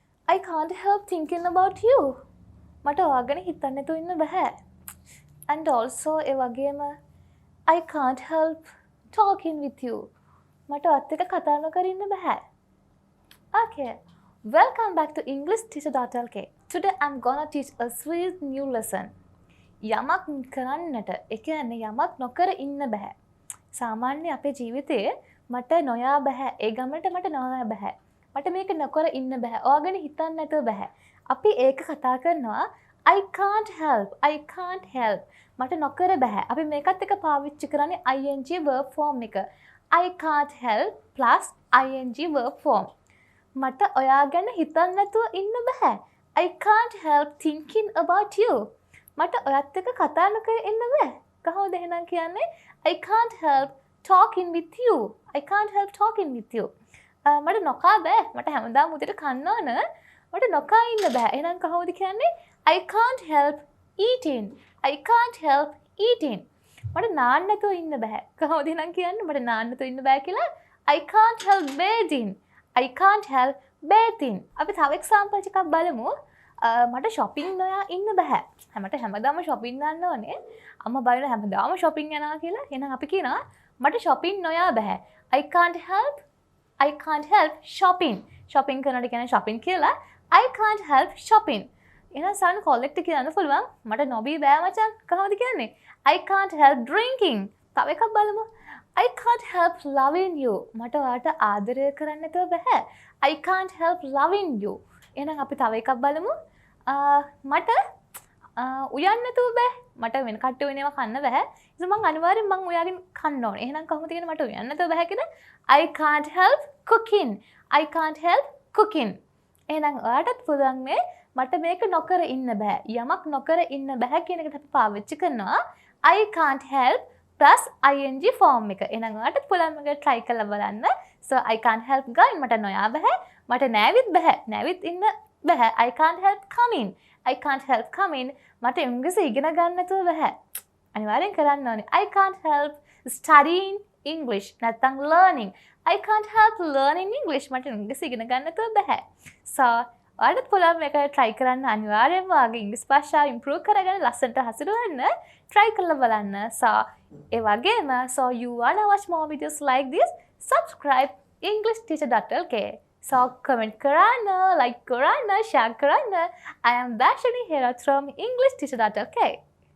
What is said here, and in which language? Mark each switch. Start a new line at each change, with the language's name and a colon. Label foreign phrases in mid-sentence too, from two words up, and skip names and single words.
English: I can't help thinking about you.
Sinhala: මට ඔයා ගැන හිතන්න නැතුව ඉන්න බෑ.
English: And also
Sinhala: ඒ වගේම
English: I can't help talking with you.
Sinhala: මට ඔයත් එක්ක කතා නොකර ඉන්න බෑ.
English: Okay. Welcome back to EnglishTeacher.lk. Today I'm gonna teach a sweet new lesson.
Sinhala: යමක් කරන්නට, ඒ කියන්නේ යමක් නොකර ඉන්න බෑ. සාමාන්‍ය අපේ ජීවිතයේ මට නොයා බෑ. ඒ ගමනට මට නොයා බෑ. මට මේක නොකර ඉන්න බෑ. ඔයාගෙන හිතන්න නැතුව බෑ. අපි ඒක කතා කරනවා
English: I can't help. I can't help.
Sinhala: මට නොකර බෑ. අපි මේකත් එක්ක පාවිච්චි කරන්නේ
English: ing verb form
Sinhala: එක.
English: I can't help plus ing verb form.
Sinhala: මට ඔයා ගැන හිතන්න නැතුව ඉන්න බෑ.
English: I can't help thinking about you.
Sinhala: මට ඔයත් එක්ක කතා නොකර ඉන්න බෑ. කොහොමද එහෙනම් කියන්නේ?
English: I can't help talking with you. I can't help talking with you.
Sinhala: මට නොකා බෑ. මට හැමදාම උදේට කන්න ඕන. මට නොකා ඉන්න බෑ. එහෙනම් කොහොමද කියන්නේ?
English: I can't help eating. I can't help eating.
Sinhala: මට නාන්න නැතුව ඉන්න බෑ. කොහොමද එහෙනම් කියන්නේ? මට නාන්න නැතුව ඉන්න බෑ කියලා?
English: I can't help bathing. I can't help bathing.
Sinhala: අපි තව example එකක් බලමු. මට shopping නොයා ඉන්න බෑ. මට හැමදාම shopping යන්න ඕනේ. අම්මා බලන හැමදාම shopping යනවා කියලා. එහෙනම් අපි කියනවා මට shopping නොයා බෑ.
English: I can't help shopping.
Sinhala: shopping කරනට කියන්නේ shopping කියලා.
English: I can't help shopping.
Sinhala: එහෙනම් සාන කොල්ලෙක්ට කියන්න පුළුවන් මට නොබී බෑ මචං. කොහොමද කියන්නේ?
English: I can't help drinking.
Sinhala: තව එකක් බලමු.
English: I can't help loving you.
Sinhala: මට ඔයාට ආදරය කරන්න නැතුව බෑ.
English: I can't help loving you.
Sinhala: එහෙනම් අපි තව එකක් බලමු. මට උයන්න නැතුව බෑ. මට වෙන කට්ටිය වෙනේවා කන්න බෑ. ඉතින් මං අනිවාර්යෙන් මං උයාගෙන කන්න ඕනේ. එහෙනම් කොහොමද කියන්නේ මට උයන්න නැතුව බෑ කියලා?
English: I can't help cooking. I can't help cooking.
Sinhala: එහෙනම් ඔයාටත් පුළුවන් මේ මට මේක නොකර ඉන්න බෑ. යමක් නොකර ඉන්න බෑ කියන එකට අපි පාවිච්චි කරනවා
English: I can't help plus ing form
Sinhala: එක. එහෙනම් ඔයාටත් පුළුවන් මේක try කරලා බලන්න.
English: So I can't help going
Sinhala: මට නොයා බෑ. මට නෑවිත් බෑ. නෑවිත් ඉන්න බෑ.
English: I can't help coming. I can't help coming.
Sinhala: මට ඉංග්‍රීසි ඉගෙන ගන්න නැතුව බෑ. අනිවාර්යෙන් කරන්න ඕනේ.
English: I can't help studying English.
Sinhala: නැත්නම් learning.
English: I can't help learning English.
Sinhala: මට ඉංග්‍රීසි ඉගෙන ගන්න නැතුව බෑ. So ඔයාලට පුළුවන් මේක try කරන්න අනිවාර්යෙන්ම ඔයාගේ ඉංග්‍රීසි භාෂාව improve කරගෙන ලස්සනට හසුරවන්න try කරලා බලන්න.
English: So
Sinhala: ඒ වගේම
English: so you wanna watch more videos like this, subscribe EnglishTeacher.lk.
Sinhala: So comment කරන්න, like කරන්න, share කරන්න.
English: I am Dashani here from EnglishTeacher.lk.